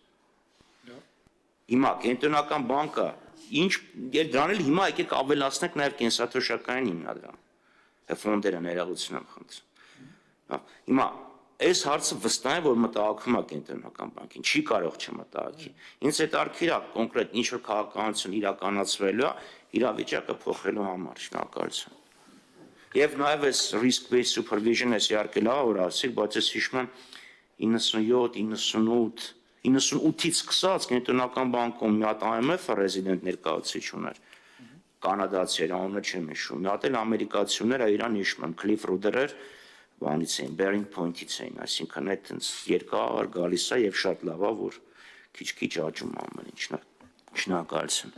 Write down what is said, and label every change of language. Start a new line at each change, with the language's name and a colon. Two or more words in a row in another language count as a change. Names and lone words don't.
Armenian: Հիմա կենտրոնական բանկը ինչ դրան էլ հիմա եկեք ավելացնենք նաեւ կենսաթոշակային հիմնադրամ ֆոնդերը ներողություն եմ խնդրում։ Հիմա այս հարցը վստահ է, որ մտահոգում է կենտրոնական բանկին, չի կարող չմտահոգի։ Ինձ հետաքրքիր է կոնկրետ ինչ որ քաղաքականություն իրականացվելու է իրավիճակը փոխելու համար։ Շնորհակալություն։ Եվ նաեւ այս
English: risk based supervision-
Armenian: ը իհարկե լավ որ ասիկ, բայց ես հիշում եմ 97, 98-ից սկսած կենտրոնական բանկում մի հատ IMF-ը ռեզիդենտ ներկայացուցիչ ուներ։ Կանադացիներ, անունը չեմ հիշում, մի հատ էլ ամերիկացիները իրան հիշում եմ, Cliff Ruder-էր, բանից էին, Bearing Point-ից էին, այսինքն այդ երկար գալիս է եւ շատ լավ է, որ քիչ-քիչ աճում ամեն ինչ։ Շնորհակալություն։